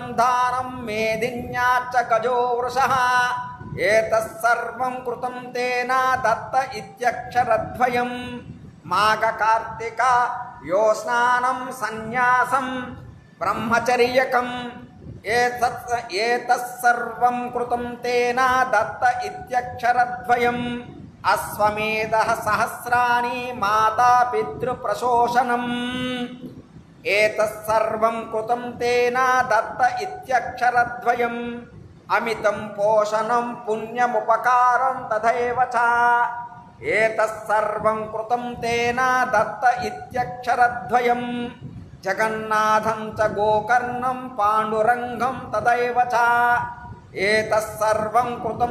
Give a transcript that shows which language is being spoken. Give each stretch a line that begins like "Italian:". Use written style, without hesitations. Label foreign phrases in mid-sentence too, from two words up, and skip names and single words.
Sanskrit: दानं मेदिन्याच्च गजो वृषः एतत्सर्वं कृतं तेन दत्त इत्यक्षरद्वयम् माघकार्तिका यो स्नानं सन्यासं ब्रह्मचर्यकम् एतत्सर्वं कृतं तेन दत्त इत्यक्षरद्वयम् अश्वमेधः सहस्राणि माता पितृप्रशोषणम् ఏతస్సర్వం కృతం తేన దత్త ఇత్యక్షరద్వయం అమితం పోషణం పుణ్యముపకారం తథైవ చ ఏతస్సర్వం కృతం తేన దత్త ఇత్యక్షరద్వయం జగన్నాథం చ గోకర్ణం పాండురంగం తథైవ చ ఏతస్సర్వం కృతం